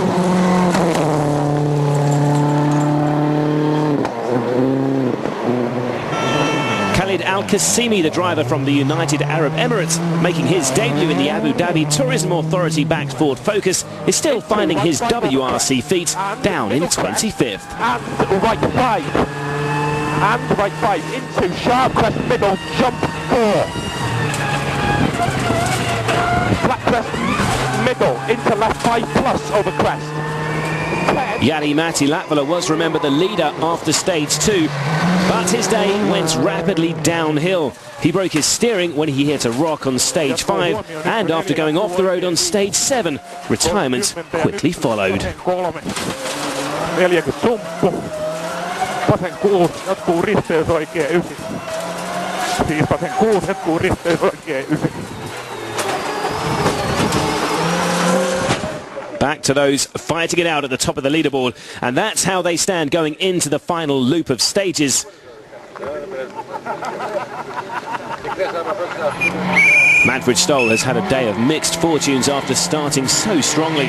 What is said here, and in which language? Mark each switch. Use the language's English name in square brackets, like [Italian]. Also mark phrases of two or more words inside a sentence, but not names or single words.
[English] Khalid Al-Qasimi, the driver from the United Arab Emirates, making his debut in the Abu Dhabi Tourism Authority-backed Ford Focus, is still finding his WRC feet down in 25th. And right 5. And right 5 into sharp crest middle, jump 4. Flat crest middle into left 5 plus over crest. Jari-Matti Latvala was, remember, the leader after stage 2, but his day went rapidly downhill. He broke his steering when he hit a rock on stage 5, and after going off the road on stage 7, retirement quickly followed. [Finnish] 40 sumppu. Vasen 6 jatkuu risteys oikea 9. Siis vasen 6 jatkuu risteys oikea 9. [English] Back to those fighting it out at the top of the leaderboard, and that's how they stand going into the final loop of stages. Manfred Stoll has had a day of mixed fortunes after starting so strongly.